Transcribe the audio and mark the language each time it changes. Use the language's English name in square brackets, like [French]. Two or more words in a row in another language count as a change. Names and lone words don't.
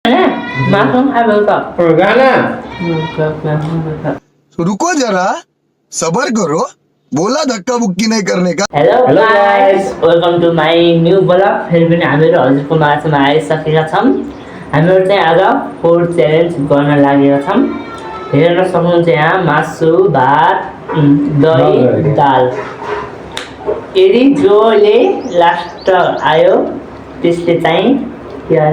[Hindi] मासुम आवेगा गाना रुको जरा सबर करो बोला धक्का बुक्की नहीं करने का [Nepali] हेलो Hello गाइस guys. [English] Welcome to my new vlog [Nepali] फेरि पनि हामीहरू हजुरको माझमा आइसकेका छौँ हामीहरू चाहिँ आज [English] food challenge [Nepali] गर्न लागेका छौँ हेर्न सक्नुहुन्छ यहाँ मासु भात दही दाल यदि जसले लास्ट आयो त्यसले चाहिँ के अरे